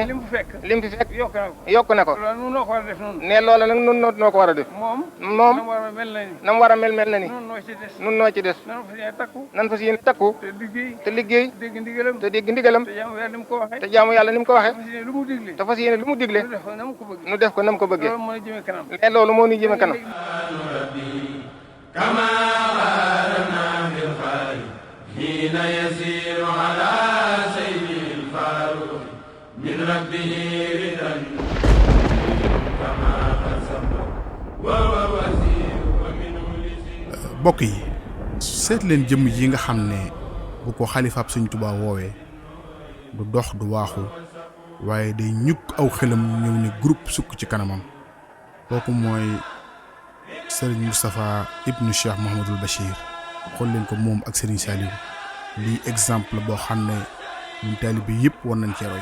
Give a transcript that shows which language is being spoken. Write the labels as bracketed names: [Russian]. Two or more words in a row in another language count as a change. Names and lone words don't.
[Wolof] lim fi fekk yokk na ko ne loola nag nun noo ko war a def moom na mu war a mel na ni nun noo ci des nan fas yéene takku te liggéey te dégg ndigalam te jaamu yàlla ni mu ko waxee te fas yéene lu mu digle nu def ko nam ko bëggee ne loolu moo ñuy jëme kanam [Arabic] حين يسير على سيد الفاروق من ربه رضا كما قسم وهو وزير ومنه [Wolof] bokk yi seet leen jëmm yi nga xam ne bu ko xalifaab Sëñ Tuubaa woowee du dox du waaxu waaye day ñukk aw xelam ñëw ne groupe sukk ci kanamam kooku mooy Serigne Moustapha ibnu Cheikh Mouhamadul Bachir xool leen ko moom ak Serigne Saliou lii exemple boo xam ne ñun taalibe yëpp war nañ cee roy.